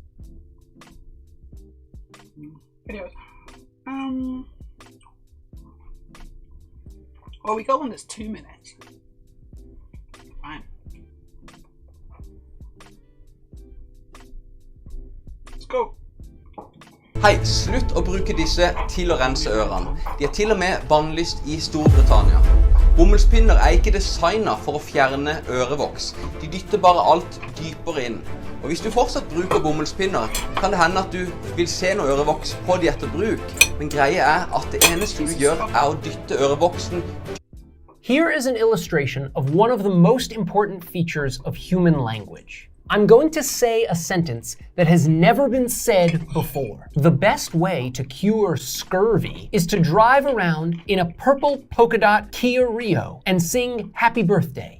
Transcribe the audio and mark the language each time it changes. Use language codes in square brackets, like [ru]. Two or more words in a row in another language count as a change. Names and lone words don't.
[en] Videos. Well, we got one that's 2 minutes. Fine. Let's go. [no] Hei, slutt å bruke disse til å rense ørene. De er til og med bannlyst i Storbritannia. Bomullspinner er ikke designet for å fjerne ørevoks. De dytter bare alt dypere inn. Og hvis du fortsatt bruker bomullspinner, kan det hende at du vil se noe ørevoks på de etter bruk. Men greia er at det eneste du gjør er å dytte ørevoksen. [en] Here is an illustration of one of the most important features of human language. I'm going to say a sentence that has never been said before. The best way to cure scurvy is to drive around in a purple polka dot Kia Rio and sing happy birthday.